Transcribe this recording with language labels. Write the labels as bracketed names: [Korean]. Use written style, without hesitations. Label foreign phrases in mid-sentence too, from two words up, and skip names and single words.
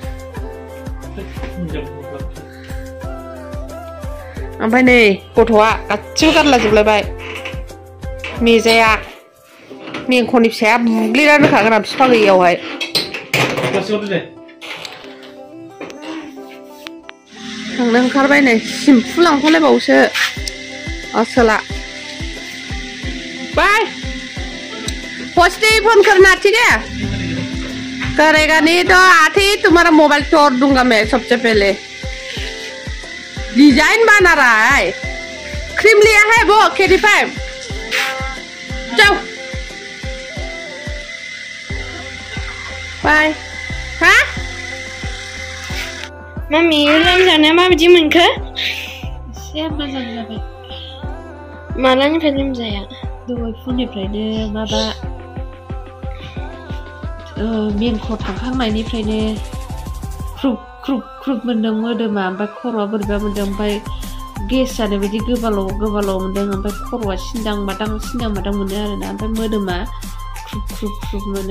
[Bodo] ओमफ्राय नै गथ'आ गासिबो गारलाजोबलायबाय मेजाया मेंख'नि फिसाया बुग्लिनानै होखागोन आं बिफा गैयियावहाय थांनो ओंखारबाय नै सिम्फु लांफालायबावसो असला बाय [Hindi] पोस्टी फोन करना ठीक है करेगा नहीं तो आते ही तुम्हारा मोबाइल तोड़ दूंगा मैं सबसे पहले डिजाइन बना रहा है क्रीम लिया है वो KD5 जाओ बाय हाँ [Bodo] Mami, loमजानाया माबायदि मोनखो? एसे मोजां जाबाय। मालानिफ्राय लोमजाया? दहाय फुंनिफ्रायनो माबा मेंख' थांखांनायनिफ्रायनो ख्रुब ख्रुब ख्रुब मोनदों मोदोमा ओमफ्राय खर'आ बोरैबा मोनदों ओमफ्राय गेस जानाय बायदि गोबाल' मोनदों ओमफ्राय खर'आ सिनदां मादां मोनो आरोना ओमफ्य मोदोमा ख्रुब ख्रुब ख्रुब मोनो